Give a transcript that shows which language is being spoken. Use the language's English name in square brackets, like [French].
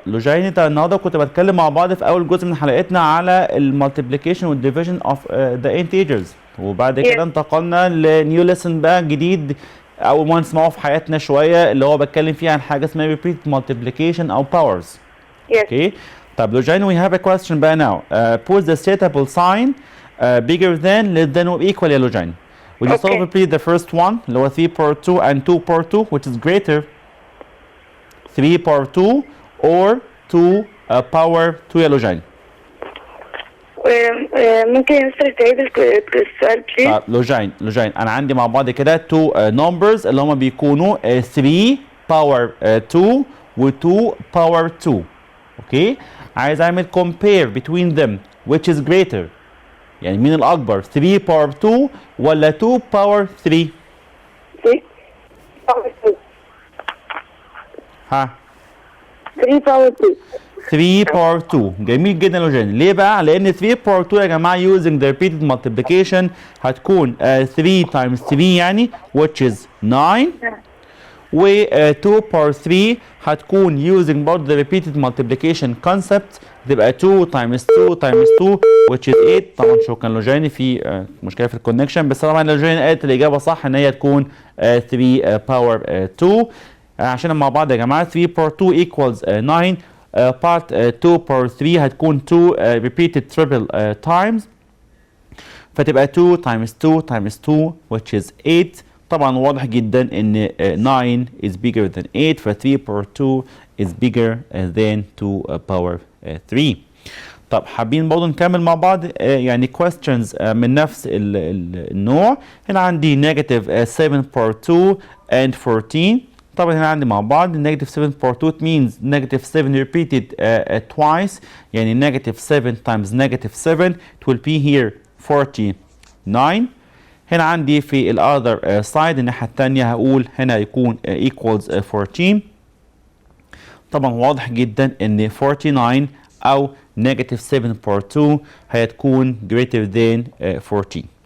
[Arabic] لوجين انت النهارده كنت بتكلم مع بعض في اول جزء من حلقتنا على المالتيبليكيشن والديفيجن اوف ذا انتجرز، وبعد كده انتقلنا لنيو ليسن بقى جديد اول ما نسمعه في حياتنا شويه، اللي هو بتكلم فيه عن حاجه اسمها ريبيت مالتيبليكيشن او باورز. اوكي. طب لوجين [English] we have a question بقى now. Put the suitable sign bigger than, less than or equal [Arabic] يا لوجين. [English] Will you solve repeat the first one [Arabic] اللي هو [English] 3 power 2 and 2 power 2 which is greater 3 power 2 or 2 power 2 [Arabic] يا لوجين؟ ممكن يا مستر تعيد السؤال بليز؟ لوجين انا عندي مع بعض كده [English] 2 numbers [Arabic] اللي هم بيكونوا [English] 3 power 2 [Arabic] و [English] 2 power 2. [Arabic] اوكي، عايز اعمل [English] compare between them which is greater، [Arabic] يعني مين الاكبر [English] 3 power 2 [Arabic] ولا [English] 2 power 3؟ 3 power 2. 3 power 2. [Arabic] 3 power 2. جميل جدا لوجين. ليه بقى؟ لان [English] 3 power 2 [Arabic] يا جماعه [English] using the repeated multiplication [Arabic] هتكون [English] 3 times 3 [Arabic] يعني [English] which is 9، و 2 power 3 [Arabic] هتكون [English] using [Arabic] برضه [English] the repeated multiplication concept [Arabic] تبقى [English] 2 times 2 times 2 which is 8. [Arabic] طبعا شكرا لوجين، في مشكله في الكونكشن، بس طبعا لوجين قالت الاجابه صح ان هي تكون 3 power 2. عشان مع بعض يا جماعه [English] 3 power 2 equals 9 part 2 power 3 [Arabic] هتكون [English] 2 repeated triple times [Arabic] فتبقى [English] 2 times 2 times 2 which is 8. [Arabic] طبعا واضح جدا ان [English] 9 is bigger than 8 ف 3 power 2 is bigger than 2 power 3. [Arabic] طب حابين برضه نكمل مع بعض يعني [English] questions [Arabic] من نفس النوع. هنا عندي [English] negative 7 power 2 and 14. [Arabic] طبعا هنا عندي مع بعض [English] negative 7 power 2 means negative 7 repeated twice، [Arabic] يعني [English] negative 7 times negative 7 it will be here 49. [Arabic] هنا عندي في ال [English] other side [Arabic] الناحية التانية هقول هنا يكون equals 14. طبعا واضح جدا ان 49 او [English] negative 7 power 2 [Arabic] هتكون [English] greater than 14.